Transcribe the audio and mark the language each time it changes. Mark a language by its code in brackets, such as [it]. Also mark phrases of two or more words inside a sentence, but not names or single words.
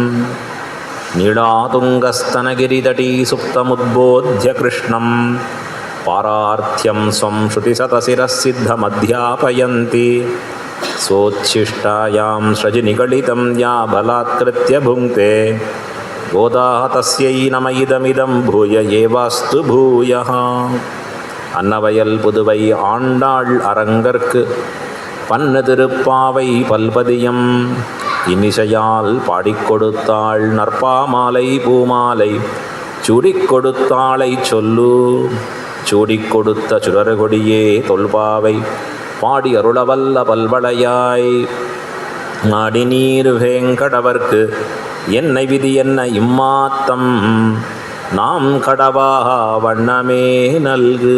[sa] नीलातुङ्गस्तनगिरितटी सुप्तमुद्बोध्य कृष्णं पारार्थ्यं स्वं श्रुतिशतशिरःसिद्धमध्यापयन्ति सोच्छिष्टायां सृजिनिगलितं या बलात्कृत्य भुङ्क्ते गोदा तस्यै नम इदमिदं भूय एवास्तु भूयः। [ta] அன்னவயல் புதுவை ஆண்டாள் அரங்கற்கு பன்னு திருப்பாவை பல்பதியம் இன்னிசையால் பாடிக்கொடுத்தாள் நற்பாமாலை பூமாலை சூடிக் கொடுத்தாளை சொல்லு சூடிக் கொடுத்த சுடர்கொடியே தொல்பாவை பாடி அருளவல்ல பல்வளையாய் நாடி நீர் வேங்கடவர்க்கு என்னை விதி என்ன இம்மாத்தம் நாம் கடவா வண்ணமே நல்கு.